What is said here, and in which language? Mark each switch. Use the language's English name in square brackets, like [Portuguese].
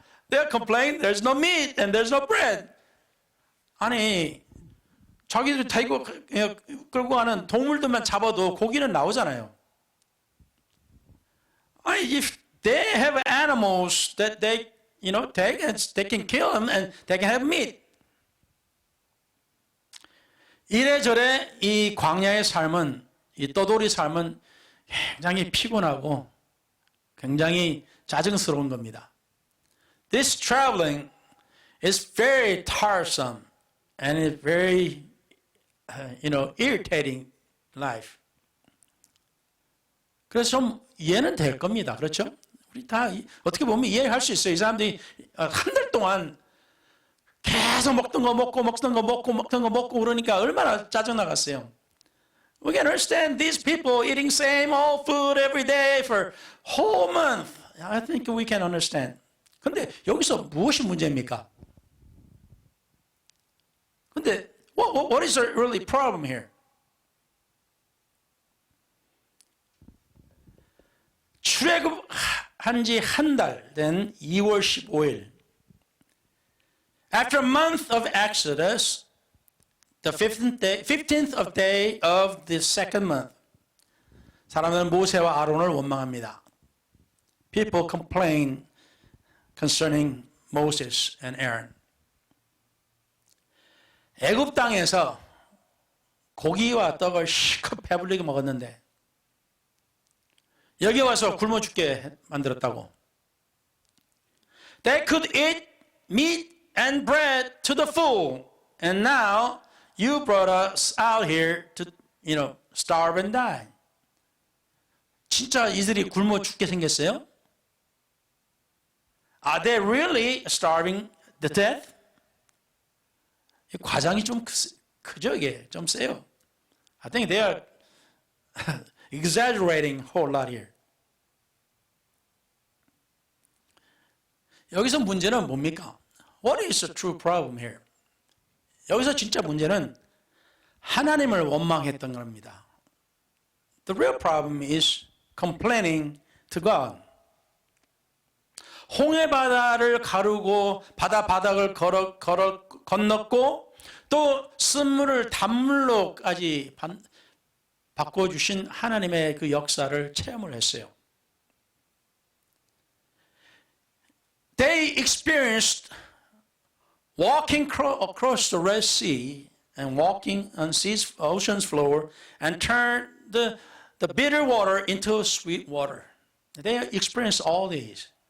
[English] They're complaining there's no meat and there's no bread. [Korean] 아니, 자기들 타고 끌고 가는 동물들만 잡아도 고기는 나오잖아요. [English] 아니, if they have animals that they can kill them and they can have meat. [Korean] 이래저래 이 광야의 삶은, 이 떠돌이 삶은 굉장히 피곤하고 굉장히 짜증스러운 겁니다. [English] This traveling is very tiresome and it's very, irritating life. [Korean] 그래서 좀 이해는 될 겁니다. 그렇죠? 우리 다 어떻게 보면 이해할 수 있어요. 이 사람들이 한 달 동안 계속 먹던 거 먹고 그러니까 얼마나 짜증나갔어요. [English] We can understand these people eating same old food every day for whole month. I think we can understand. [Korean] 근데 여기서 무엇이 문제입니까? [English] 근데 what is the really problem here? [Korean] 출애굽한 지 한 달 된 2월 15일 [English] After a month of Exodus, the 15th of day of the second month, [Korean] 사람들은 모세와 아론을 원망합니다. [English] People complain concerning Moses and Aaron. [Korean] 애굽 땅에서 고기와 떡을 실컷 배불리게 먹었는데 여기 와서 굶어 죽게 만들었다고. [English] They could eat meat and bread to the full, and now you brought us out here to, starve and die. [Korean] 진짜 이들이 굶어 죽게 생겼어요? [English] Are they really starving to death? [Korean] 과장이 좀 크죠, 이게 좀 세요. [English] I think they are exaggerating a whole lot here. [Korean] 여기서 문제는 뭡니까? [English] What is the true problem here? [Korean] 여기서 진짜 문제는 하나님을 원망했던 겁니다. [English] The real problem is complaining to God. [Korean] 홍해 바다를 가르고 바다 바닥을 건넜고 또 쓴물을 단물로까지 바꿔주신 하나님의 그 역사를 체험을 했어요. [English] They experienced walking across the Red Sea and walking on ocean's floor and turned the bitter water into sweet water. They experienced all these.